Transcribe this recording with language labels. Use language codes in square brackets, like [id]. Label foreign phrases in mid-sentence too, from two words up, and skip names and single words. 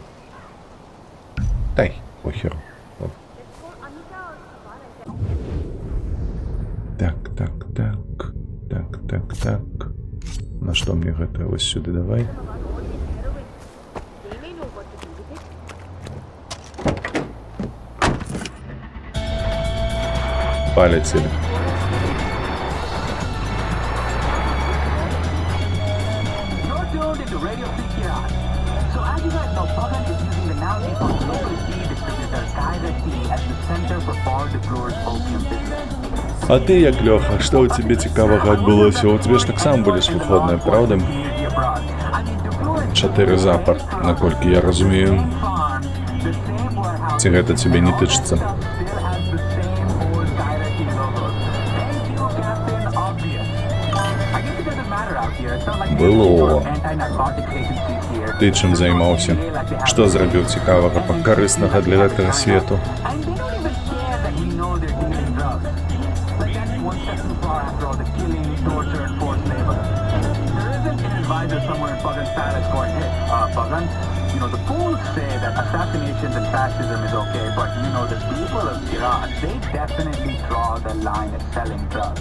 [be] Дай, похер. Так. На што мне гэта? Вось сюды давай. Полетели. [en] You're tuned into Radio Free Kiran. So as you guys know, Pagan is using the now defunct local tea distributor Kaiser Tea as the center for Paul DeClore's opium business. [be] А ты як, Лёха, што ў цябе цікавага адбылося? У цябе ж таксама былі ж выходныя, праўда? 4 запар, наколькі я разумею. Ці гэта цябе не тычыцца? Было. Ты чым займаўся? Што зрабіў цікавага, карыснага для гэтага свету? [en] You know, the fools say that assassinations and fascism is okay, but you know, the people of Iran, they definitely draw the line at selling drugs.